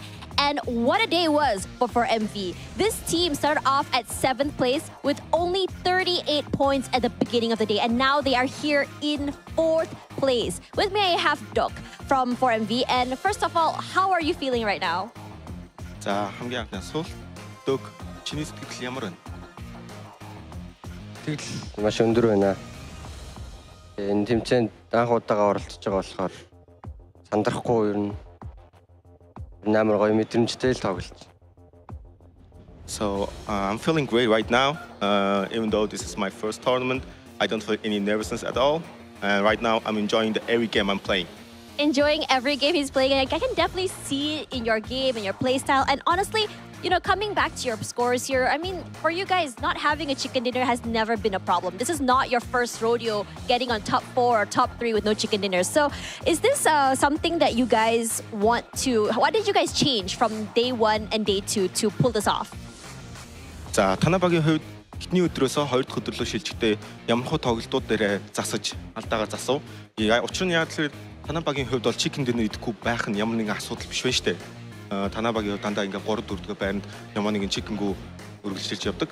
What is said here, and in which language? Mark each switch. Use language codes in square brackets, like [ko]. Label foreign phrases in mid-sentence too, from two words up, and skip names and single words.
[en] And what a day it was for MV. This team started off at 7th place with only 38 points at the beginning of the day. And now they are here in 4th place. With me, I have Doc from 4MV. And first of all, how are you feeling right now? [mn] 자, хамгийн анхны асуулт. Doc, чиний сэтгэл ямар байна? Сэтгэл маш өндөр байна. Энэ тэмцээнд анх удаага оролцож байгаа болохоор сандрахгүй ер нь амар гоё мэдрэмжтэй л тоглож. [en] So, I'm feeling great right now. Even though this is my first tournament, I don't feel any nervousness at all. And right now, I'm enjoying every game I'm playing. Enjoying every game he's playing. I can definitely see it in your game and your play style. And honestly, you know, coming back to your scores here, I mean, for you guys, not having a chicken dinner has never been a problem. This is not your first rodeo getting on top 4 or top 3 with no chicken dinners. So is this something that you guys want to... What did you guys change from day 1 and day 2 to pull this off? [mn] За, танай багийн хувьд эхний өдрөөсөө 2 дахь өдөр рүү шилжихдээ ямархуу тоглолтууд дээр засаж алдаагаар засав. Учир нь яг л танай багийн хувьд бол [en] chicken dinner [mn] идэхгүй байх нь ямар нэгэн асуудал биш байна шүү дээ. Танай багийн хувьд дандаа ингээ 3 4 дахь байранд ямар нэгэн chicken-гүү үргэлжлүүлж явдаг.